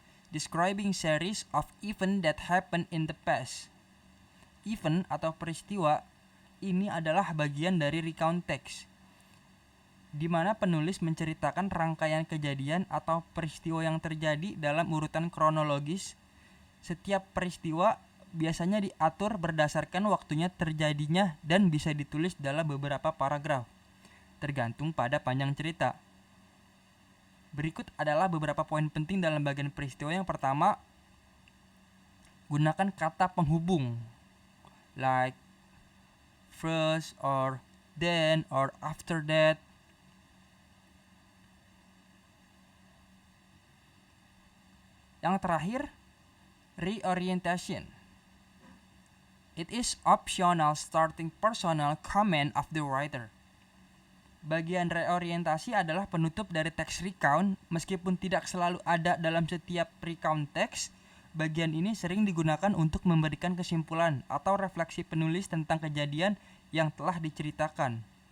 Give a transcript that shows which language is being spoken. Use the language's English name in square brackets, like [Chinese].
[English] Describing series of event that happen in the past. [Indonesian] Event atau peristiwa ini adalah bagian dari recount text, di mana penulis menceritakan rangkaian kejadian atau peristiwa yang terjadi dalam urutan kronologis. Setiap peristiwa biasanya diatur berdasarkan waktunya terjadinya dan bisa ditulis dalam beberapa paragraf, tergantung pada panjang cerita. Berikut adalah beberapa poin penting dalam bagian peristiwa. Yang pertama, gunakan kata penghubung [English] like first or then or after that. [Indonesian] Yang terakhir, reorientation. [English] It is optional starting personal comment of the writer. [Indonesian] Bagian reorientasi adalah penutup dari teks recount. Meskipun tidak selalu ada dalam setiap recount teks, bagian ini sering digunakan untuk memberikan kesimpulan atau refleksi penulis tentang kejadian yang telah diceritakan.